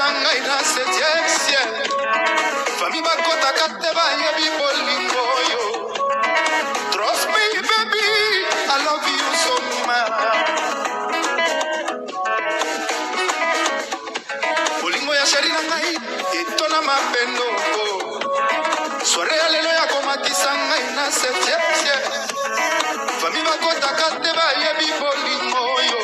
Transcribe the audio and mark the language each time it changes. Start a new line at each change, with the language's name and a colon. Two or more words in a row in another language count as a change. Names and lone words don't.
Lingala: ngai na
French: 7e ciel.
Lingala: Famille bakota kateba yebi bolingo yo.
English: Trust me baby, I love you so much.
Lingala: Bolingo ya sheri na ngai etona mapendo. Soirée alelo ya komatisa ngai na
French: 7e ciel.
Lingala: Famille bakota kateba yebi bolingo yo.